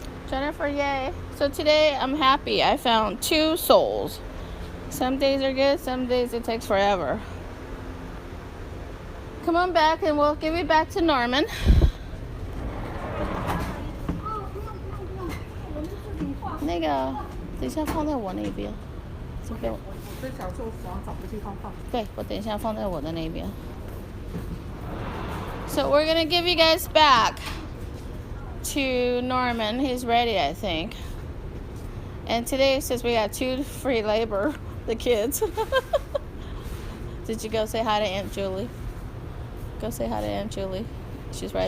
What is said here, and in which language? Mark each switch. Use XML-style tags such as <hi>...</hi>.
<en>Jennifer, yay. So today I'm happy. I found 2 souls. Some days are good, some days it takes forever. Come on back and we'll give it back to Norman.</en> <zh>那个等一下放在我那边，这边我这小时候想找个地方放。对，我等一下放在我的那边。</zh> <en>So we're gonna give you guys back to Norman. He's ready, I think. And today, since we got 2 free labor, the kids. Did you go say hi to Aunt Julie? Go say hi to Aunt Julie. She's right</en>